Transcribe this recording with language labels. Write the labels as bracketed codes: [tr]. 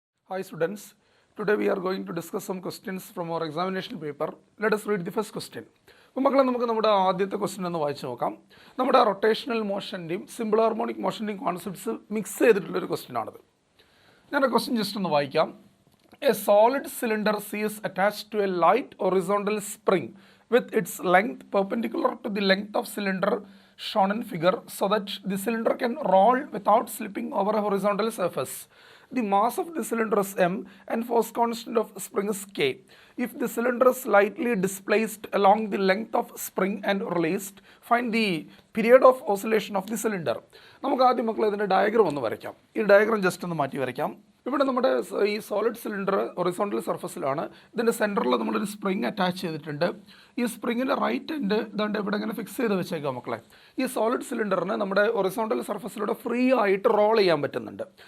[en] Hi students, today we are going to discuss some questions from our examination paper. Let us read the first question. [ml] അപ്പോൾ മക്കളെ നമുക്ക് നമ്മുടെ ആദ്യത്തെ question ഒന്ന് വായിച്ചു നോക്കാം. നമ്മുടെ rotational മോഷൻ്റെയും simple harmonic മോഷൻ്റെയും concepts mix ചെയ്തിട്ടുള്ളൊരു question ആണത്. ഞാൻ ആ ക്വസ്റ്റ്യൻ ജസ്റ്റ് ഒന്ന് വായിക്കാം. [en] A solid cylinder is attached to a light horizontal spring with its length perpendicular to the length of cylinder shown in figure so that the cylinder can roll without slipping over a horizontal surface. The mass of the cylinder is m and force constant of spring is k. If the cylinder is slightly displaced along the length of spring and released, find the period of oscillation of the cylinder. [ml] നമുക്ക് ആദ്യം മക്കളെ ഇതിൻ്റെ diagram ഒന്ന് വരയ്ക്കാം. ഈ diagram just ഒന്ന് മാറ്റി വരയ്ക്കാം. ഇവിടെ നമ്മുടെ ഈ സോളിഡ് സിലിണ്ടർ ഹൊറിസോണ്ടൽ സർഫസിലാണ്. ഇതിൻ്റെ സെൻറ്ററിൽ നമ്മളൊരു സ്പ്രിങ് അറ്റാച്ച് ചെയ്തിട്ടുണ്ട്. ഈ സ്പ്രിങ്ങിൻ്റെ റൈറ്റ് എൻഡ് ഇതാണ്ട് ഇവിടെ ഇങ്ങനെ ഫിക്സ് ചെയ്ത് വെച്ചേക്കാം മക്കളെ. ഈ സോളിഡ് സിലിണ്ടറിന് നമ്മുടെ ഹൊറിസോണ്ടൽ സർഫസിലൂടെ ഫ്രീ ആയിട്ട് റോൾ ചെയ്യാൻ പറ്റുന്നുണ്ട്.